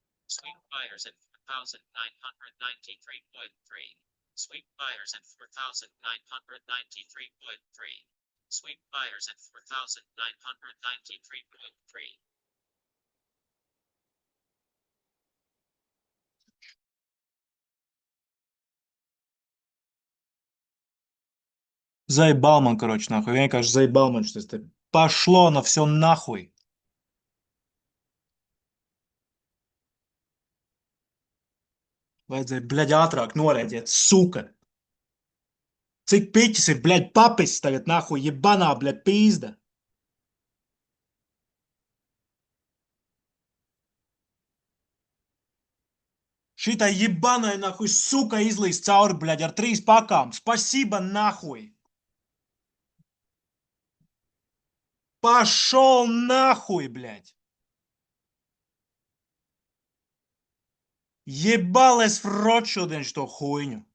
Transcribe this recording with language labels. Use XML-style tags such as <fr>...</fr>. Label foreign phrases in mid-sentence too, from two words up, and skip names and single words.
<en>Sweep buyers at 4,993.3. Sweep buyers at 4,993.3. Sweep buyers at 4,993.3.</en> <ru>Заебал man, короче, нахуй.</ru> <lv>Vienkārši заебал man šis te.</lv> <ru>Пошло на все нахуй.</ru> <lv>Vajadzēja, bļaļ, ātrāk norēģēt, suka. Cik piķis ir, bļaļ, papis tagad, nahuj, jebanā, bļaļ, pīzda. Šitai jebanai, nahuj, suka izlīst cauri, bļaļ, ar 3 pakām.</lv> <ru>Спасибо, нахуй. Пошел нахуй, блядь. Ебалась в рот</ru> <lv>šodien šo</lv> <ru>хуйņu.</ru>